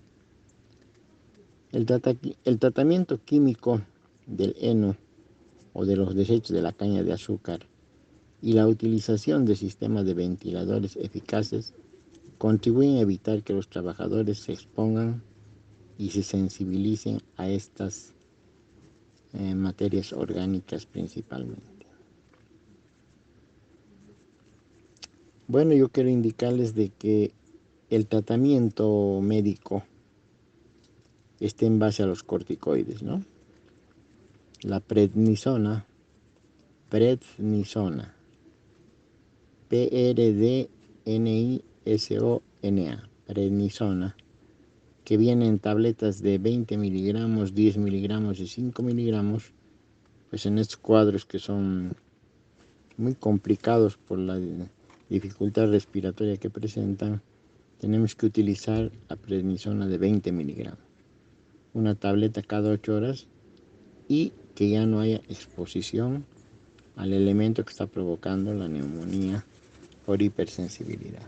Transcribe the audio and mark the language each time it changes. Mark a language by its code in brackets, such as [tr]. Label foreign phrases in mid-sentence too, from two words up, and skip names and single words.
[es] El tratamiento químico del heno o de los desechos de la caña de azúcar y la utilización de sistemas de ventiladores eficaces contribuyen a evitar que los trabajadores se expongan y se sensibilicen a estas materias orgánicas principalmente. Bueno, yo quiero indicarles de que el tratamiento médico está en base a los corticoides, ¿no? La prednisona, Prdnisona, prednisona, que viene en tabletas de 20 miligramos, 10 miligramos y 5 miligramos, pues en estos cuadros que son muy complicados por la dificultad respiratoria que presentan, tenemos que utilizar la prednisona de 20 miligramos, una tableta cada 8 horas, y que ya no haya exposición al elemento que está provocando la neumonía por hipersensibilidad.